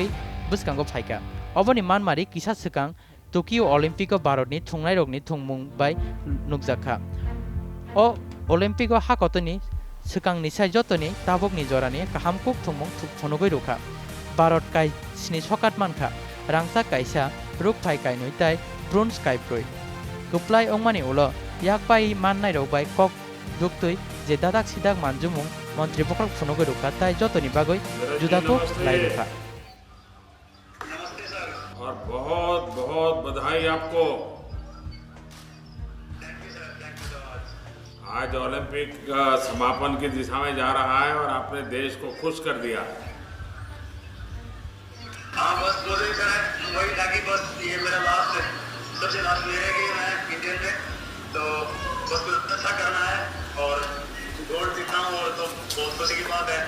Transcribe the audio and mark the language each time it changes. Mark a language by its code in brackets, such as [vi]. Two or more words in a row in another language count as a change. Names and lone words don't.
[trp] बुसकांगो फायका अबनि मानमारि किसा सिकां टोकियो ओलम्पिक भारतनि थुंनाय रगनि थुंमुं बाय नुकजाखा ओ ओलम्पिक हाकतनि सिकांनि साय जतनि ताबकनि जरानि काहामकुक थुंमुं फुनुगै रुखा भारत काय स्नि सकात मानखा रांसा कायसा रुक फाय कायनुय ताय ब्रोन्ज कायप्रुय गुप्लाय अंगमानि उल याक बाय माननाय रबाय कक दुक्तुय जे दादाक सिदाक मानजुमुं मन्त्री बख्रक फुनुगै रुखा ताय जतनि बागै जुदाको लाय रुखा। [hi] और बहुत बहुत बधाई आपको। आज ओलंपिक का समापन की दिशा में जा रहा है और आपने देश को खुश कर दिया। हाँ, बस 2 दिन का है, वही था कि बस ये मेरा लास्ट सबसे लास्ट मेरे है कि मैं इंडियन में तो बस कुछ अच्छा करना है और गोल्ड जीतना हूँ और तो बहुत खुशी की बात है।